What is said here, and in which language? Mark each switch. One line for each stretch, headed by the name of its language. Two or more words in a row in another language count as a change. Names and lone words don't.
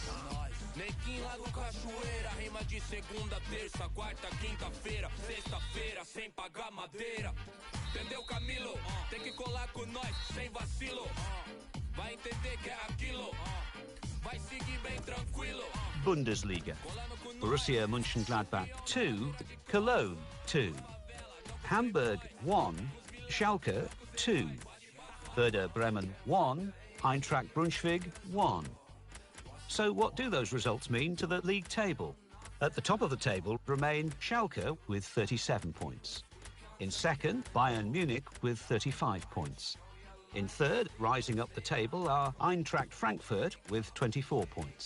Portuguese: Nequim, Lago Cachoeira, rima de segunda, terça, quarta, quinta-feira, sexta-feira, sem pagar madeira. Entendeu, Camilo? Tem que colar com nós, sem vacilo. Vai entender que é aquilo. Vai seguir bem tranquilo.
English: Bundesliga. Borussia Mönchengladbach 2, Cologne 2. Hamburg 1, Schalcke 2. Werder Bremen 1, Eintracht Braunschweig 1. So what do those results mean to the league table? At the top of the table remain Schalke with 37 points. In second, Bayern Munich with 35 points. In third, rising up the table, are Eintracht Frankfurt with 24 points.